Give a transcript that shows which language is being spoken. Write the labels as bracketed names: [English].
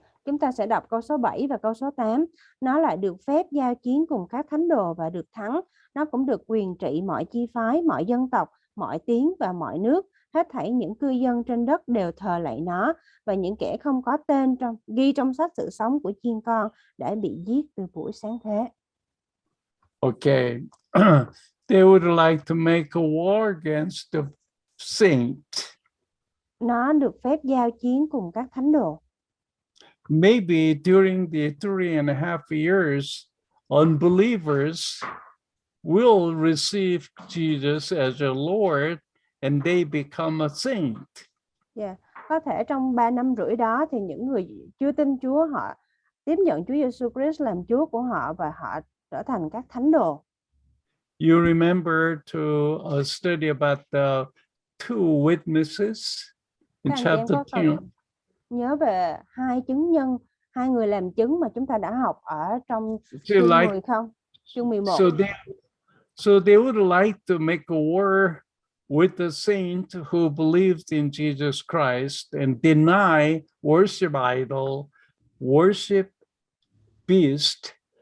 [Vietnamese] Chúng ta sẽ đọc câu số 7 và câu số 8. Nó lại được phép giao chiến cùng các thánh đồ và được thắng. Nó cũng được quyền trị mọi chi phái, mọi dân tộc, mọi tiếng và mọi nước. Hết thảy những cư dân trên đất đều thờ lạy nó, và những kẻ không có tên ghi trong sách sự sống của chiên con đã bị giết từ buổi sáng thế. [English] Okay. They would like to make a war against the saint. [Vietnamese] Nó được phép giao chiến cùng các thánh đồ. [English] Maybe during the 3.5 years, unbelievers will receive Jesus as their Lord and they become a saint. Yeah. [Vietnamese] Có thể trong 3 năm rưỡi đó thì những người chưa tin Chúa họ tiếp nhận Chúa Giêsu Christ làm Chúa của họ và họ trở thành các thánh đồ. [English] You remember to study about the two witnesses in chapter 2. [Vietnamese] Nhớ về hai chứng nhân, hai người làm chứng mà chúng ta đã học ở trong chương 10 không? Chương 11. [English] So they would like to make a war with the saint who believed in Jesus Christ and deny, worship idol, worship beast.